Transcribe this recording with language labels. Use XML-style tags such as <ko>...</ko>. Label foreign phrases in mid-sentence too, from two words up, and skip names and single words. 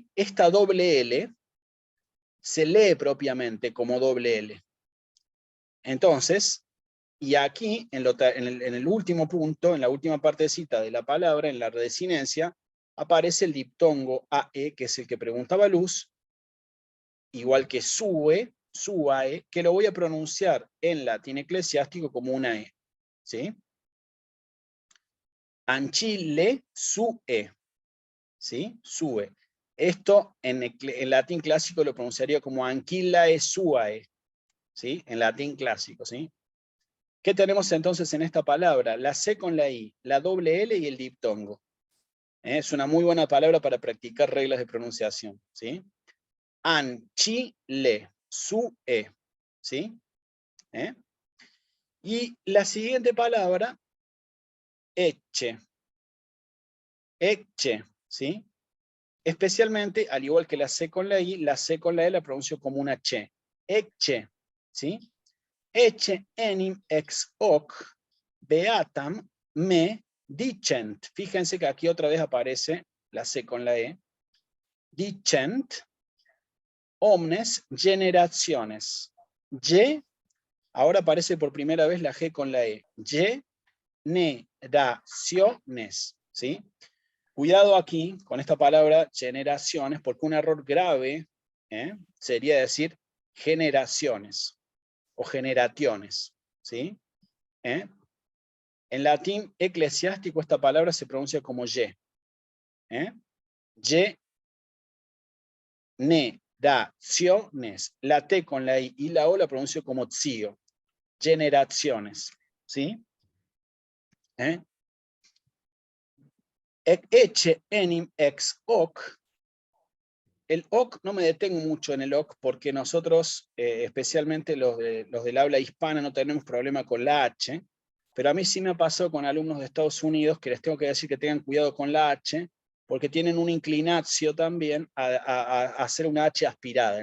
<es>Esta doble L se lee propiamente como doble L. Entonces, y aquí, en el último punto, en la última partecita de la palabra, en la redesinencia, aparece el diptongo AE, que es el que preguntaba Luz, igual que</es> <la>sue, suae,</la> <es>que lo voy a pronunciar en latín eclesiástico como una E. ¿Sí?</es> <la>Ancille sue.</la> <es>¿Sí? Sue. Esto en latín clásico lo pronunciaría como</es> <la>anquillae suae.</la> <es>¿Sí? En latín clásico. ¿Sí? ¿Qué tenemos entonces en esta palabra? La C con la I, la doble L y el diptongo. Es una muy buena palabra para practicar reglas de pronunciación. ¿Sí?</es> <la>Anchile, su E.</la> <es>¿Sí? Y la siguiente palabra, eche. Eche. ¿Sí? Especialmente, al igual que la C con la I, la C con la E la pronuncio como una che. Eche. ¿Sí?</es> <la>ecce enim ex hoc beatam me dicent.</la> <es>Fíjense que aquí otra vez aparece la C con la E.</es> <la>Dicent omnes generaciones.</la> <es>Y, ahora aparece por primera vez la G con la E. Generaciones. ¿Sí? Cuidado aquí con esta palabra generaciones, porque un error grave sería decir generaciones o generaciones. ¿Sí? En latín eclesiástico esta palabra se pronuncia como Y. Generaciones. La T con la I y la O la pronuncio como zio. Generaciones. ¿Sí?</es> <la>Ecce enim ex hoc.</la> <es>El hoc, no me detengo mucho en el hoc porque nosotros, especialmente los del habla hispana, no tenemos problema con la H, pero a mí sí me ha pasado con alumnos de Estados Unidos que les tengo que decir que tengan cuidado con la H, porque tienen una inclinación también a hacer una H aspirada.</es>